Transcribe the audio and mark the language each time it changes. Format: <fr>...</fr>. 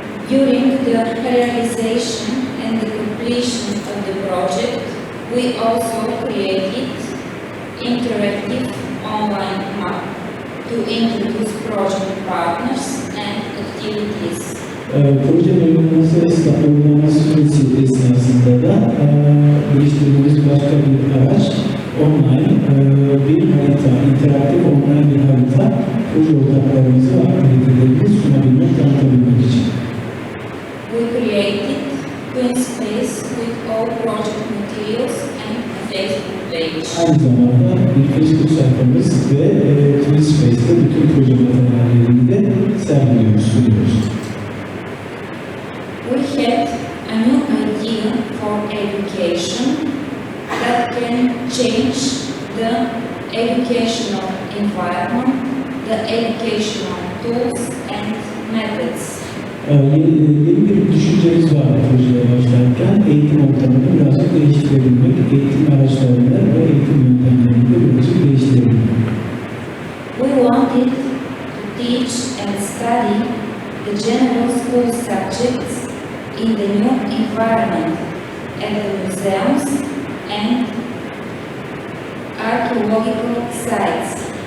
<en>During the realization and the completion of the project, we also created interactive online map to introduce project partners and activities.</en> <tr>Projenin uygulaması süresi esnasında da geliştirdiğimiz başka bir araç, online bir harita, interaktif online bir harita, proje ortaklarımıza aktivitelerimizi sunabilmek, tanıtabilmek için.</tr> <en>We created Twin Space with all project materials and a Facebook page.</en> <tr>Aynı zamanda bir Facebook sayfamız ve Twitter bütün proje materyallerini de sergiliyoruz, sunuyoruz.</tr> <en>We had a new idea for education that can change the educational environment, the educational tools and methods.</en> <tr>Yeni bir düşüncemiz var projeye başlarken. Eğitim ortamını birazcık değiştirebilmek, eğitim araçlarını ve eğitim yöntemlerini de birazcık değiştirebilmek.</tr> <en>We wanted to teach and study the general school subjects in the new environment at the museums and archaeological sites.</en>